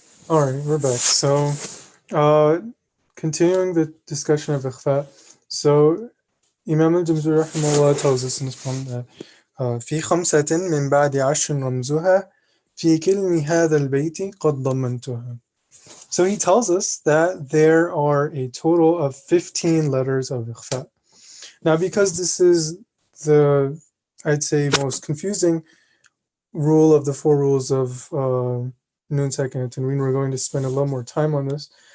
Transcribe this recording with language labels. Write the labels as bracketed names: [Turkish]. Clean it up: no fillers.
[English] All right, we're back. So, uh, continuing the discussion of ikhfa. So, Imam al-Jamzuri rahimahullah tells us in this poem that [Arabic] في خمسة من بعد عشر رمزها في كلم هذا البيت قد ضمنتها. [English] So he tells us that there are a total of 15 letters of ikhfa. Now, because this is the, I'd say, most confusing rule of the four rules of Nun Sakin and Tanween, we're going to spend a little more time on this.